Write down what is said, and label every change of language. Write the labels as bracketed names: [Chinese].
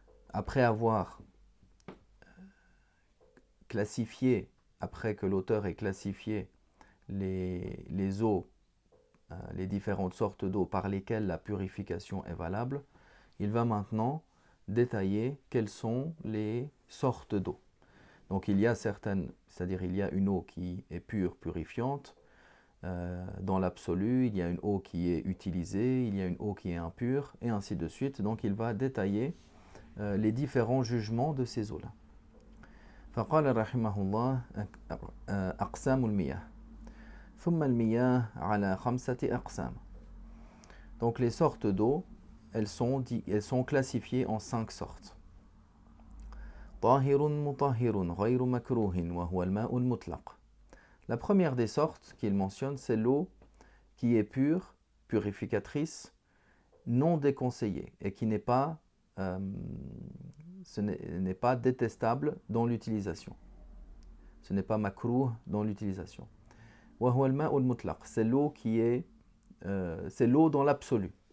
[French] Après avoir classifié, après que l'auteur ait classifié les eaux, les différentes sortes d'eau par lesquelles la purification est valable, il va maintenant détailler quelles sont les sortes d'eau. Donc il y a certaines, c'est-à-dire il y a une eau qui est pure, purifiante, dans l'absolu, il y a une eau qui est utilisée, il y a une eau qui est impure, et ainsi de suite. Donc il va détailler les différents jugements de ces eaux-là. [Arabic] فقال رحمه الله أقسام المياه ثم المياه على خمسة أقسام. [French] Donc les sortes d'eau, elles sont classifiées en 5 sortes. [Arabic] طاهر مطهر غير مكروه وهو الماء المطلق. [French] La première des sortes qu'il mentionne, c'est l'eau qui est pure, purificatrice, non déconseillée et qui n'est pas détestable dans l'utilisation. Ce n'est pas makrouh dans l'utilisation. [Arabic] وهو الماء المطلق, [French] c'est l'eau qui est c'est l'eau dans l'absolu.